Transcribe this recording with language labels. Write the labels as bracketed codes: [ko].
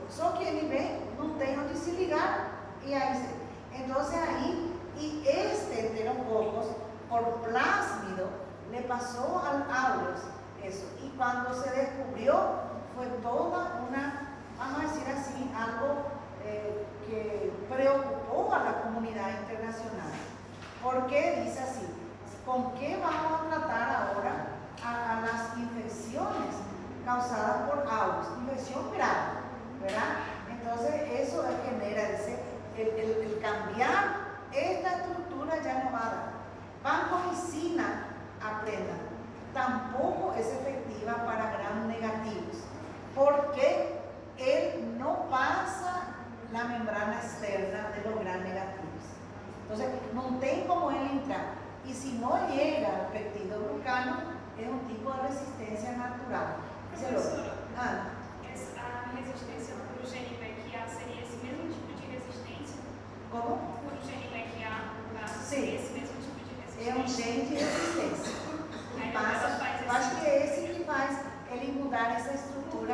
[pt] Só que ele vem, não tem onde se ligar, [es] y ahí se. Entonces ahí, y este enterococos, por plásmido, le pasó al aureus eso. Y cuando se descubrió, fue toda una, vamos a decir así, algo que preocupó a la comunidad internacional. ¿Por qué dice así? ¿Con qué vamos a tratar ahora a las infecciones causadas por aureus? Infección grave, ¿verdad? Entonces eso genera el cambiar esta estructura ya no va a dar. Vancomicina, aprendan, tampoco es efectiva para gram negativos, porque él no pasa la membrana externa de los gram negativos. Entonces, [pt] no tem como [es] él entrar. Y si no llega al peptidoglucano, es un tipo de resistencia natural. [pt] Professora, a resistência para o gene VEC-A seria esse mesmo tipo de resistência? Como? Para o gene VEC-A, no caso, Sim. seria esse mesmo tipo de resistência? É um gene de resistência. Aí E passa, acho que é esse que faz ele mudar essa estrutura